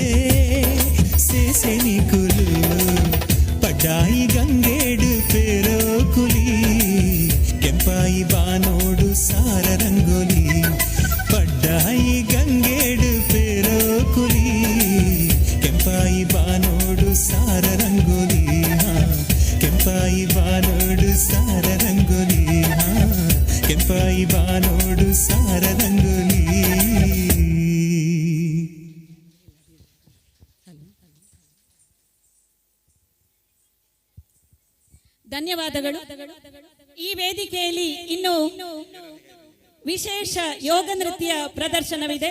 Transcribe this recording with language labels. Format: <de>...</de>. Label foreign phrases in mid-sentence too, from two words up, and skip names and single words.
<tcy>ಸೇಸೆನಿ ಕುಲು ಪಡ್ಡಾಯಿ ಗಂಗೇಡು ಪೇರೋ ಕುಲಿ ಕೆಂಪಾಯಿ ಬಾನೋಡು ಸಾರ ರಂಗೋಲಿ ಪಡ್ಡಾಯಿ ಗಂಗೇಡು ಪೇರೋ ಕುಲಿ ಕೆಂಪಾಯಿ ಬಾನೋಡು ಸಾರ ರಂಗೋಲಿ ಕೆಂಪಾಯಿ ಬಾನೋಡು ಸಾರ ರಂಗೋಲಿ ಕೆಂಪಾಯಿ ಬಾನೋಡು ಸಾರ ರಂಗೋಲಿ.</tcy> <kn>ಧನ್ಯವಾದಗಳು. ಈ ವೇದಿಕೆಯಲ್ಲಿ ಇನ್ನು ವಿಶೇಷ ಯೋಗ ನೃತ್ಯ ಪ್ರದರ್ಶನವಿದೆ.</kn>